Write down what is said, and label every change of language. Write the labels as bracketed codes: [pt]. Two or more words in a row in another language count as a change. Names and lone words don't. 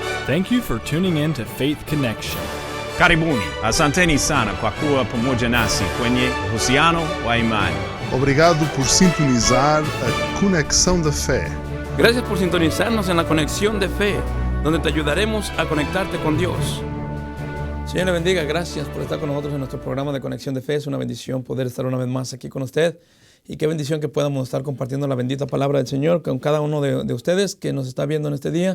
[en] Thank you for tuning in to Faith Connection. [sw] Karibuni, asanteni sana kwa kuwa pamoja nasi kwenye uhusiano wa imani. [pt] Obrigado por sintonizar a Conexão da Fé. [es] Gracias por sintonizarnos en la Conexión de Fe, donde te ayudaremos a conectarte con Dios. Señor le bendiga, gracias por estar con nosotros en nuestro programa de Conexión de Fe. Es una bendición poder estar una vez más aquí con usted. Y qué bendición que podamos estar compartiendo la bendita palabra del Señor con cada uno de ustedes que nos está viendo en este día.